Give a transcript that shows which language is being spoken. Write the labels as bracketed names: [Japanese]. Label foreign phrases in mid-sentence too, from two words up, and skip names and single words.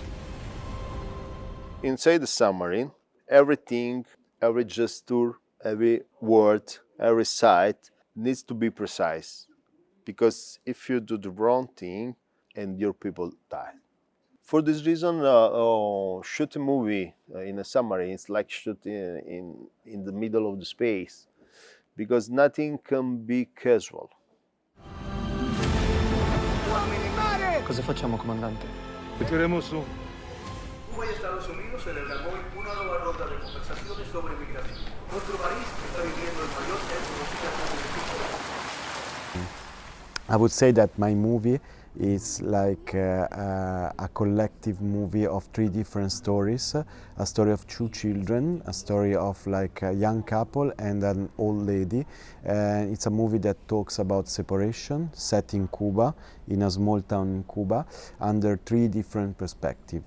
[English] Inside the submarine, everything, every gesture, every word, every sight needs to be precise, because if you do the wrong thing, and your people die. For this reason, shoot a movie in a submarine is like shooting in the middle of the space, because nothing can be casual. [Italian] Cosa facciamo, comandante? Te tiremos su. [Spanish] Cuba y Estados Unidos celebran hoy una nueva ronda de conversaciones sobre migración. Nuestro país está viviendo el mayor éxodo migratorio. [English] I would say that my movie is like a collective movie of 3 different stories. A story of 2 children, a story of like a young couple and an old lady. And it's a movie that talks about separation, set in Cuba, in a small town in Cuba, under 3 different perspectives.